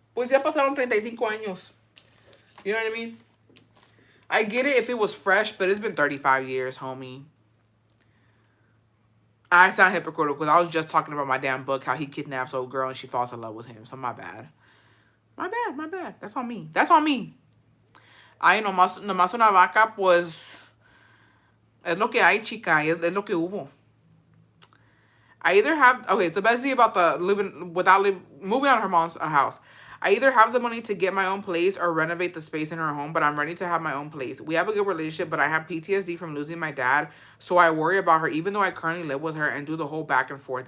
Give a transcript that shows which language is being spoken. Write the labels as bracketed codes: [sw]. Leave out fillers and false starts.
[es] Pues ya pasaron 35 años. [en] You know what I mean? I get it if it was fresh, but it's been 35 years, homie. I sound hypocritical because I was just talking about my damn book, how he kidnaps old girl and she falls in love with him. So my bad. My bad. That's on me. [es] Ay, nomás una vaca, pues, es lo que hay, chica. Es lo que hubo. [en] I either have, okay, it's the best thing about the moving out of her mom's house. I either have the money to get my own place or renovate the space in her home, but I'm ready to have my own place. We have a good relationship, but I have PTSD from losing my dad, so I worry about her, even though I currently live with her and do the whole back and forth.